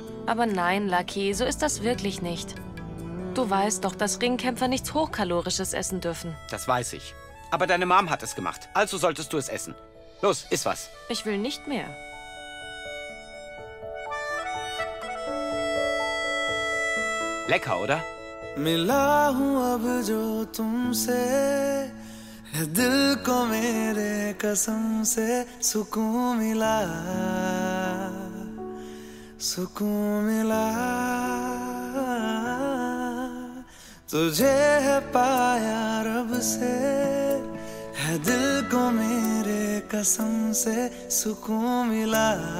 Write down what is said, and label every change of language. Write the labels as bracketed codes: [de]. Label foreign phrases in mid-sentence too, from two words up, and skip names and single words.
[de] Aber nein, Lucky, so ist das wirklich nicht. Du weißt doch, dass Ringkämpfer nichts Hochkalorisches essen dürfen. Das weiß ich. Aber deine Mom hat es gemacht, also solltest du es essen. Los, iss was. Ich will nicht mehr. Lecker, oder? [hi] मिला हूँ अब जो तुमसे है दिल को मेरे कसम से सुकून मिला तुझे है पाया रब से है दिल को मेरे कसम से सुकून मिला